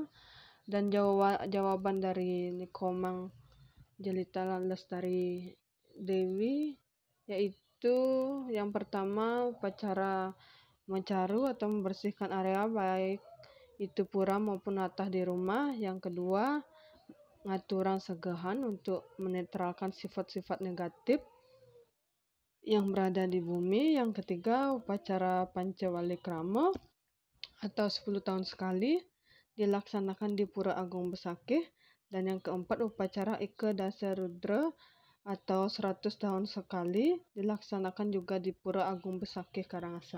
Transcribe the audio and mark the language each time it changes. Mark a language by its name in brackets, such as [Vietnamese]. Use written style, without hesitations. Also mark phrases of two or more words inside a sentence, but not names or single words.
[Indonesian] Dan jawaban dari Nikomang Jelita Lestari Dewi yaitu yang pertama upacara mencaru atau membersihkan area baik itu pura maupun latah di rumah. Yang kedua, [Balinese] ngaturan segahan [Indonesian] untuk menetralkan sifat-sifat negatif yang berada di bumi. Yang ketiga, upacara Pancawalikrama atau 10 tahun sekali dilaksanakan di Pura Agung Besakih. Dan yang keempat, upacara Ika Dasarudra atau 100 tahun sekali dilaksanakan juga di Pura Agung Besakih, Karangasem.